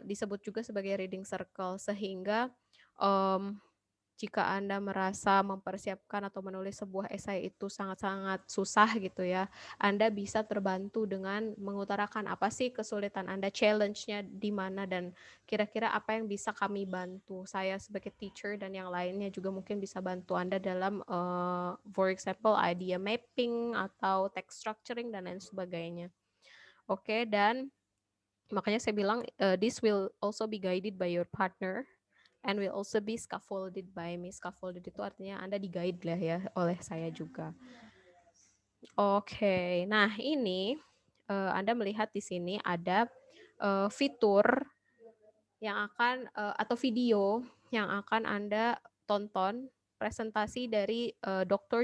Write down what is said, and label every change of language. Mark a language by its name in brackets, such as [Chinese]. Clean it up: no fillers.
[Indonesian] Disebut juga sebagai reading circle sehingga jika Anda merasa mempersiapkan atau menulis sebuah esai itu sangat-sangat susah gitu ya, Anda bisa terbantu dengan mengutarakan apa sih kesulitan Anda, challenge-nya di mana, dan kira-kira apa yang bisa kami bantu. Saya sebagai teacher dan yang lainnya juga mungkin bisa bantu Anda dalam, for example, idea mapping atau text structuring dan lain sebagainya. Oke, dan makanya saya bilang, [English] this will also be guided by your partner and will also be scaffolded by me. [Indonesian] Scaffolded itu artinya Anda di-guide lah ya oleh saya juga. Oke, nah ini Anda melihat di sini ada fitur yang akan atau video yang akan Anda tonton presentasi dari Dr.